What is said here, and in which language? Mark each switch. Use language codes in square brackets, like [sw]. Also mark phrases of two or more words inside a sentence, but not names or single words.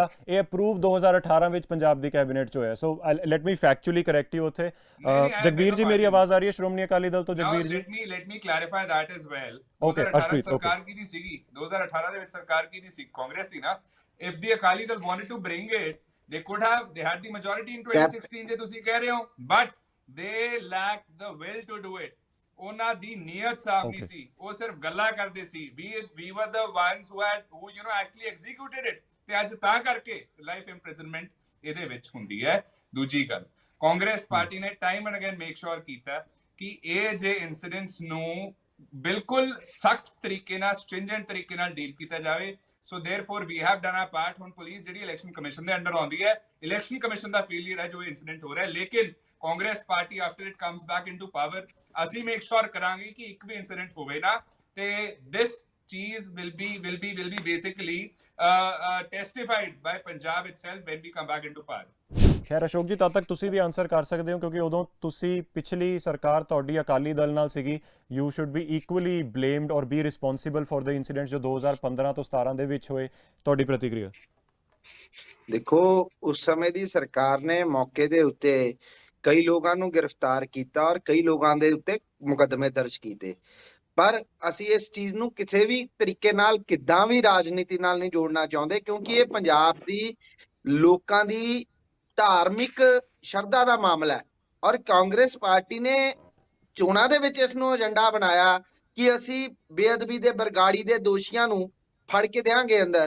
[pa] ਇਹ ਅਪਰੂਵ 2018 ਵਿੱਚ ਪੰਜਾਬ ਦੀ ਕੈਬਨਿਟ 'ਚ ਹੋਇਆ। [en] So let me factually correct you ਉੱਥੇ। [pa] ਜਗਬੀਰ ਜੀ ਮੇਰੀ ਆਵਾਜ਼ ਆ ਰਹੀ ਹੈ ਸ਼੍ਰੋਮਣੀ ਅਕਾਲੀ ਦਲ ਤੋਂ? ਜਗਬੀਰ ਜੀ [en] Let me clarify that as well. [pa] ਓਕੇ ਅਰਸ਼ਪ੍ਰੀਤ, ਸਰਕਾਰ ਕੀ ਦੀ ਸੀਗੀ 2018 ਦੇ ਵਿੱਚ? ਸਰਕਾਰ ਕੀ ਦੀ ਸੀ? ਕਾਂਗਰਸ ਦੀ ਨਾ। [en] If the Akali Dal wanted to bring it, they could have, they had the majority in 2016 [pa] ਜੇ ਤੁਸੀਂ ਕਹਿ ਰਹੇ ਹੋ, [en] but they lacked the will to do it. [pa] ਉਹਨਾਂ ਦੀ ਨੀਅਤ ਸਾਫ਼ ਨਹੀਂ ਸੀ, ਉਹ ਸਿਰਫ ਗੱਲਾਂ ਕਰਦੇ ਸੀ। [en] we were the ones who actually executed it। [pa] ਤੇ ਅੱਜ ਤਾਂ ਕਰਕੇ [en] life imprisonment [pa] ਇਹਦੇ ਵਿੱਚ ਹੁੰਦੀ ਹੈ। ਦੂਜੀ ਗੱਲ, ਕਾਂਗਰਸ ਪਾਰਟੀ ਨੇ [en] time and again make sure [pa] ਕੀਤਾ ਕਿ ਇਹ ਜੇ ਇਨਸੀਡੈਂਟਸ ਨੂੰ ਬਿਲਕੁਲ ਸਖਤ ਤਰੀਕੇ ਨਾਲ, ਸਟ੍ਰਿੰਜੈਂਟ ਤਰੀਕੇ ਨਾਲ ਡੀਲ ਕੀਤਾ ਜਾਵੇ। [en] So therefore we have done our part. [pa] ਹੁਣ ਪੁਲਿਸ ਜਿਹੜੀ ਇਲੈਕਸ਼ਨ ਕਮਿਸ਼ਨ ਦੇ ਅੰਡਰ ਆਉਂਦੀ ਹੈ, ਇਲੈਕਸ਼ਨ ਕਮਿਸ਼ਨ ਦਾ ਫੇਲਿਅਰ ਹੈ ਜੋ ਇਨਸੀਡੈਂਟ ਹੋ ਰਿਹਾ ਹੈ, ਲੇਕਿਨ ਕਾਂਗਰਸ ਪਾਰਟੀ [en] after it comes back into power [pa] ਅਸੀਂ [en] make sure [pa] ਕਰਾਂਗੇ ਕਿ ਇੱਕ ਵੀ ਇਨਸੀਡੈਂਟ ਹੋਵੇ ਨਾ ਤੇ [en] This cheese will be basically testified by Punjab itself when we come back into power. [pa] ਖੈਰ ਅਸ਼ੋਕ ਜੀ, ਤਦ ਤੱਕ ਤੁਸੀਂ ਵੀ ਆਨਸਰ ਕਰ ਸਕਦੇ ਹੋ ਕਿਉਂਕਿ ਉਦੋਂ ਤੁਸੀਂ ਪਿਛਲੀ ਸਰਕਾਰ ਤੁਹਾਡੀ ਅਕਾਲੀ ਦਲ ਨਾਲ ਸੀਗੀ। [en] You should be equally blamed or be responsible for the incidents [pa] ਜੋ 2015 ਤੋਂ 17 ਦੇ ਵਿੱਚ ਹੋਏ। ਤੁਹਾਡੀ ਪ੍ਰਤੀਕਿਰਿਆ? ਦੇਖੋ, ਉਸ ਸਮੇਂ ਦੀ ਸਰਕਾਰ ਨੇ ਮੌਕੇ ਦੇ ਉੱਤੇ ਕਈ ਲੋਕਾਂ ਨੂੰ ਗ੍ਰਿਫਤਾਰ ਕੀਤਾ ਔਰ ਕਈ ਲੋਕਾਂ ਦੇ ਉੱਤੇ ਮੁਕੱਦਮੇ ਦਰਜ ਕੀਤੇ, ਪਰ ਅਸੀਂ ਇਸ ਚੀਜ਼ ਨੂੰ ਕਿਸੇ ਵੀ ਤਰੀਕੇ ਨਾਲ ਕਿੱਦਾਂ ਵੀ ਰਾਜਨੀਤੀ ਨਾਲ ਨਹੀਂ ਜੋੜਨਾ ਚਾਹੁੰਦੇ, ਕਿਉਂਕਿ ਇਹ ਪੰਜਾਬ ਦੀ ਲੋਕਾਂ ਦੀ ਧਾਰਮਿਕ ਸ਼ਰਧਾ ਦਾ ਮਾਮਲਾ ਹੈ ਔਰ ਕਾਂਗਰਸ ਪਾਰਟੀ ਨੇ ਚੋਣਾਂ ਦੇ ਵਿੱਚ ਇਸ ਨੂੰ ਏਜੰਡਾ ਬਣਾਇਆ ਕਿ ਅਸੀਂ ਬੇਅਦਬੀ ਦੇ ਬਰਗਾੜੀ ਦੇ ਦੋਸ਼ੀਆਂ ਨੂੰ ਫੜ ਕੇ ਦੇਵਾਂਗੇ ਅੰਦਰ।